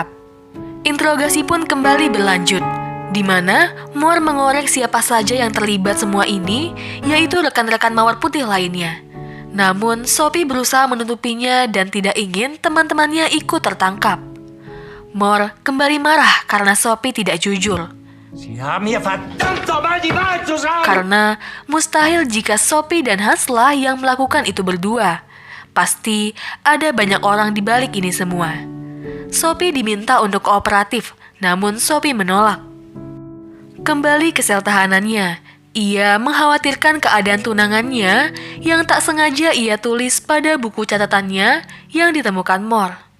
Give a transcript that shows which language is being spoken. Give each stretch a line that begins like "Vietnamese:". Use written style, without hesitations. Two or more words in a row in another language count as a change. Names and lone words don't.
Indonesian: Interogasi pun kembali berlanjut, di mana Moore mengorek siapa saja yang terlibat semua ini, yaitu rekan-rekan Mawar Putih lainnya. Namun, Sophie berusaha menutupinya dan tidak ingin teman-temannya ikut tertangkap. Moore kembali marah karena Sophie tidak jujur.
German: Sie haben hier verdammt nochmal die Wahrheit zu sagen!
Indonesian: Karena mustahil jika Sophie dan Hans lah yang melakukan itu berdua. Pasti ada banyak orang di balik ini semua. Sophie diminta untuk kooperatif, namun Sophie menolak. Kembali ke sel tahanannya, ia mengkhawatirkan keadaan tunangannya yang tak sengaja ia tulis pada buku catatannya yang ditemukan Moore.